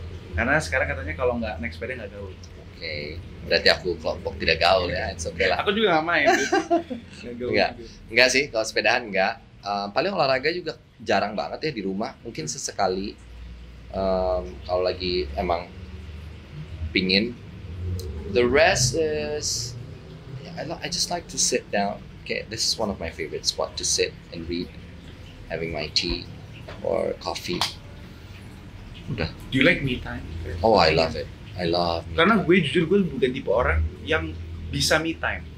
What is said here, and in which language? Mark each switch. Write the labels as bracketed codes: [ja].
[id] Karena sekarang katanya kalau nggak naik sepeda nggak gaul. Oke, berarti aku kelompok tidak gaul ya, [en] it's okay [id] lah. Aku juga nggak main. Nggak gaul. Enggak sih, kalau sepedahan enggak. Paling olahraga juga jarang banget ya di rumah, mungkin sesekali. Kalau lagi emang pingin. [en] The rest is, I just like to sit down. Okay, this is one of my favorite spot to sit and read, having my tea or coffee. [id] Udah. [en] Do you like me time? Oh, I love it. I love me [id] Karena [en] time. [id] gue jujur gue bukan tipe orang yang bisa me time.